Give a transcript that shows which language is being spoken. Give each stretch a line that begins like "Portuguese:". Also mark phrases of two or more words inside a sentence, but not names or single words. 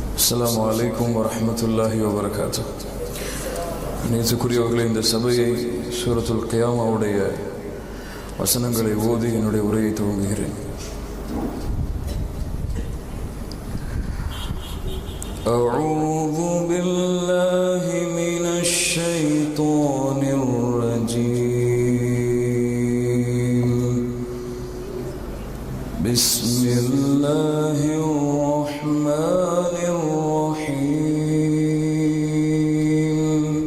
Arabic: السلام عليكم ورحمة الله وبركاته.
Tamil: நேற்றுக்குரியவர்களே, இந்த சபையை சூரத்துல் கியாமாவுடைய வசனங்களை ஓதி என்னுடைய உரையை துவங்குகிறேன்.
Arabic: أعوذ بالله من الشيطان الرجيم. بسم الله الرحمن الرحيم.